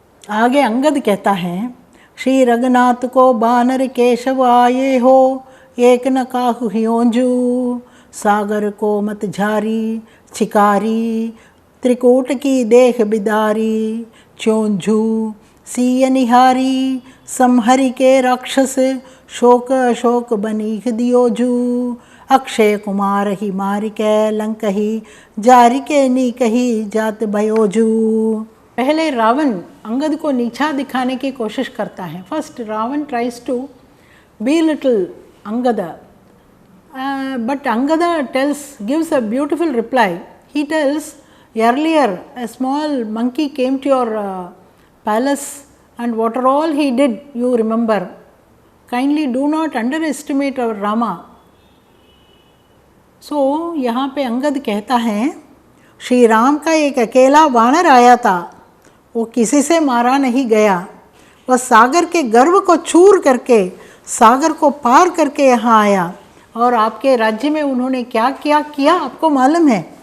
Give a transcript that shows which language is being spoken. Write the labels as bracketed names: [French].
[Hindi] आगे अंगद कहता है, [Braj] श्री रघुनाथ को बानर केशव आए हो, एक न काहु हियोंजू, सागर को मत झारी छिकारी, त्रिकूट की देख बिदारी, चोंझू सीय निहारी, समहरि के राक्षस, शोक अशोक बनीख दियोजू, अक्षय कुमार ही मार के लंक ही, जारी के नीकही जात भयोजू। [Hindi] पहले रावण अंगद को नीचा दिखाने की कोशिश करता है। [English] First Ravana tries to be little Angada, but Angada gives a beautiful reply. He tells, earlier a small monkey came to your palace, and what all he did you remember. Kindly do not underestimate our Rama. [Hindi] So यहाँ पे अंगद कहता है, श्री राम का एक अकेला वानर आया था, वो किसी से मारा नहीं गया, वह सागर के गर्व को चूर करके, सागर को पार करके यहाँ आया, और आपके राज्य में उन्होंने क्या क्या किया आपको मालूम है।